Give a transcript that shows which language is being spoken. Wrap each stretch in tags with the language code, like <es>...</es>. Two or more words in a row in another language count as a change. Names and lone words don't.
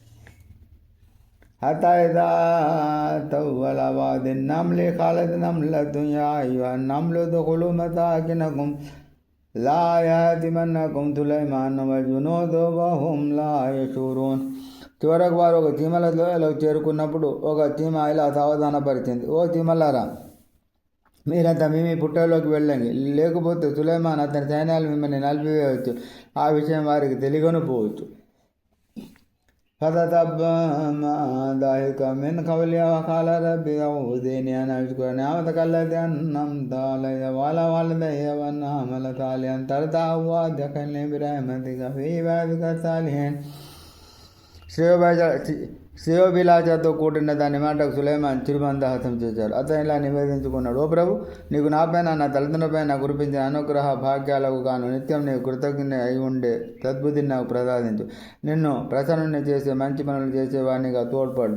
<ar>حتى إذا أتوا وادي النمل قالت نملة يا أيها النمل ادخلوا مساكنكم لا يحطمنكم سليمان وجنوده وهم لا يشعرون.</ar> <te>చివరకు వారు ఒక చీమలలో చేరుకున్నప్పుడు ఒక చీమ ఇలా సావధానపరిచింది, ఓ చీమలారా, మీరంతా మీ పుట్టలోకి వెళ్ళండి, లేకపోతే సులైమాన్ అతని సైన్యాలు మిమ్మల్ని నలిపివేయవచ్చు. ఆ విషయం వారికి తెలియనుపోవచ్చు.</te> <ar>فتتبع ذلك من قولها وقال رب أعوذني أن أشكر نعمتك التي أنعمت علي وعلى والدي وأن أعمل صالحا ترضاه وأدخلني برحمتك في عبادك الصالحين.</ar> <te>శ్రేయోభిలాషతో కూడిన దాని మాటకు సులైమాన్ చిరుమందహాసం చేశాడు. అతను ఇలా నివేదించుకున్నాడు: ఓ ప్రభు, నీకు నాపైన నా తల్లిదండ్రులపైన కురిపించిన అనుగ్రహ భాగ్యాలకు గాను నిత్యం నీకు కృతజ్ఞ అయి ఉండే సద్బుద్ధిని నాకు ప్రసాదించు. నిన్ను ప్రసన్నుని చేసే మంచి పనులు చేసేవాడినిగా తోడ్పడ్డు.</te>